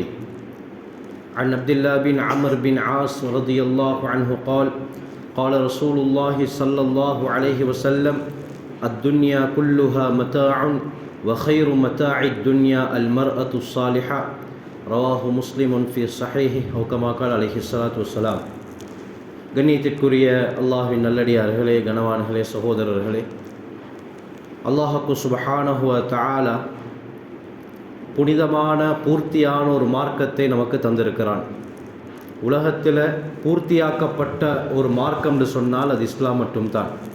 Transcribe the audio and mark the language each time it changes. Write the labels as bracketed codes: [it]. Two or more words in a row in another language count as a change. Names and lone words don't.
[ar] عن عبد الله بن عمرو بن عاص رضي الله عنه قال: قال رسول الله صلى الله عليه وسلم: الدنيا كلها متاع وخير متاع الدنيا المرأة الصالحة رواه مسلم في صحيحه أو كما قال عليه الصلاة والسلام. [ta] கண்ணியத்திற்குரிய அல்லாஹ்வின் நல்லடியார்களே, கனவான்களே, சகோதரர்களே, அல்லாஹ்வுக்கு [ar] سبحانه وتعالى [ta] புனிதமான பூர்த்தியான ஒரு மார்க்கத்தை நமக்கு தந்திருக்கிறான். உலகத்தில் பூர்த்தியாக்கப்பட்ட ஒரு மார்க்கம் என்று சொன்னால் அது இஸ்லாம் மட்டும்தான்.